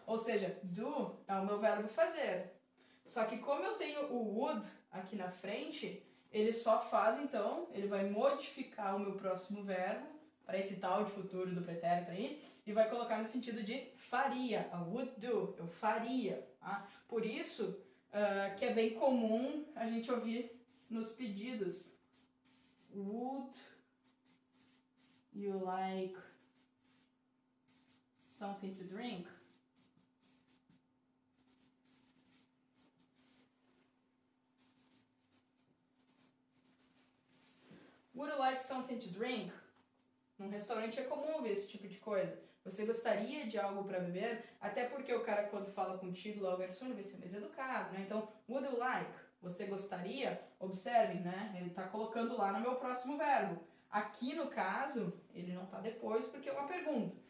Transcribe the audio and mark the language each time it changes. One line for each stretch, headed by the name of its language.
Portuguese: Ou seja, do é o meu verbo fazer. Só que como eu tenho o would aqui na frente, ele só faz, então, ele vai modificar o meu próximo verbo para esse tal de futuro do pretérito aí e vai colocar no sentido de faria.
English: I would do.
Portuguese: Eu faria. Tá? Por isso que é bem comum a gente ouvir nos pedidos.
English: Would you like something to drink? Would you like something to drink?
Portuguese: Num restaurante é comum ver esse tipo de coisa. Você gostaria de algo para beber? Até porque o cara, quando fala contigo, lá o garçom, ele vai ser mais educado, né? Então,
English: would you like?
Portuguese: Você gostaria? Observe, né? Ele está colocando lá no meu próximo verbo. Aqui, no caso, ele não está depois porque é uma pergunta.